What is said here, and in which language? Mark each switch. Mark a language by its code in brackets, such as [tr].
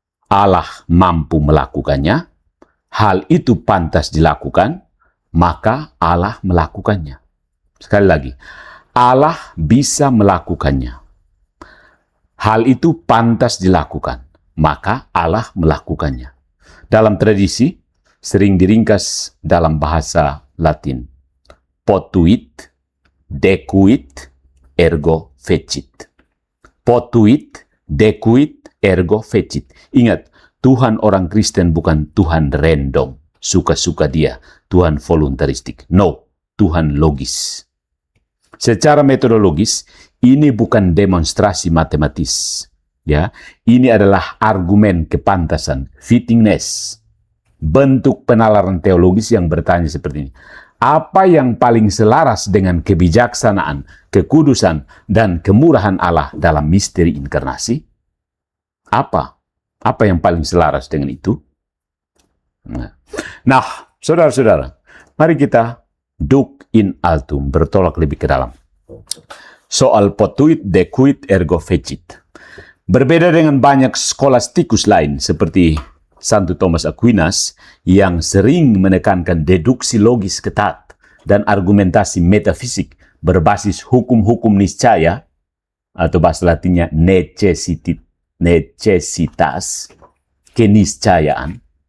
[id] Allah mampu melakukannya, hal itu pantas dilakukan, maka Allah melakukannya. Sekali lagi, Allah bisa melakukannya. Hal itu pantas dilakukan, maka Allah melakukannya. Dalam tradisi, sering diringkas dalam bahasa Latin. [la] Potuit, decuit, ergo fecit. Potuit, decuit, ergo fecit. [id] Ingat, Tuhan orang Kristen bukan Tuhan random, suka-suka dia, Tuhan voluntaristik. No, Tuhan logis. Secara metodologis, ini bukan demonstrasi matematis. Ya, ini adalah argumen kepantasan, fittingness. Bentuk penalaran teologis yang bertanya seperti ini. Apa yang paling selaras dengan kebijaksanaan, kekudusan, dan kemurahan Allah dalam misteri inkarnasi? Apa? Apa yang paling selaras dengan itu? Nah, saudara-saudara, mari kita [la] duc in altum, [id] bertolak lebih ke dalam. [la] Soal potuit, decuit, ergo fecit. [id] Berbeda dengan banyak skolastikus lain seperti Santo Thomas Aquinas yang sering menekankan deduksi logis ketat dan argumentasi metafisik berbasis hukum-hukum niscaya atau bahasa Latinnya necessitas, keniscayaan.